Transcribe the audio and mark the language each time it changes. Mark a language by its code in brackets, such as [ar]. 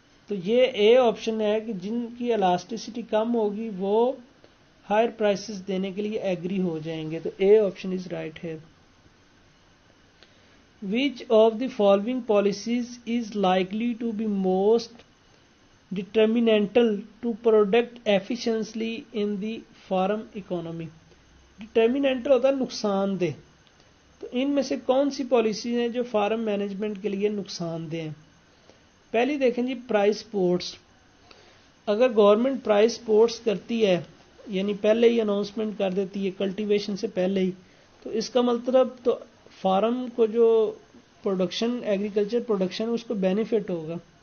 [ur] تو یہ a option ہے کہ جن کی الاسٹیسٹی کم ہوگی وہ ہائر پرائسز دینے کے لیے ایگری ہو جائیں گے. تو [en] a option is right [ur] ہے. [en] Which of the following policies is likely to be most detrimental to product efficiency in the farm economy? [ur] Detrimental ہوتا ہے نقصان دہ. تو ان میں سے کون سی پالیسیز ہیں جو فارم مینجمنٹ کے لیے نقصان دہ ہیں؟ پہلی دیکھیں جی پرائس سپورٹس. اگر گورنمنٹ پرائس سپورٹس کرتی ہے یعنی پہلے ہی اناؤنسمنٹ کر دیتی ہے کلٹیویشن سے پہلے ہی، تو اس کا مطلب تو فارم کو جو پروڈکشن ایگریکلچر پروڈکشن اس کو بینیفٹ ہوگا.